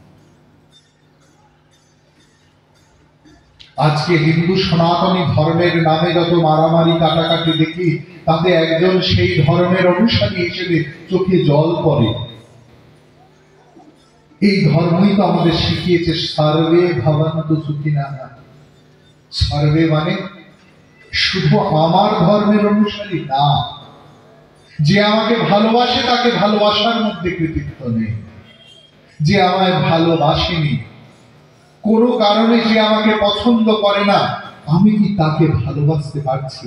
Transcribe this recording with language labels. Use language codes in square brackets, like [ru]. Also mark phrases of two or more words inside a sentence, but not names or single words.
[bn] আজকে হিন্দু সনাতনী ধর্মের নামে যত মারামারি কাটাকাটি দেখি, তাতে একজন সেই ধর্মের অনুসারী হিসেবে চোখে জল পড়ে। এই ধর্মই তো আমাদের শিখিয়েছে [sa] সর্বে ভবন্তু সুখিনঃ। [bn] সর্বে মানে শুধু আমার ধর্মের অনুসারী না, যে আমাকে ভালোবাসে তাকে ভালোবাসার মধ্যে কৃতিত্ব নেই। যে আমায় ভালোবাসেনি, কোনো কারণে যে আমাকে পছন্দ করে না, আমি কি তাকে ভালোবাসতে পারছি?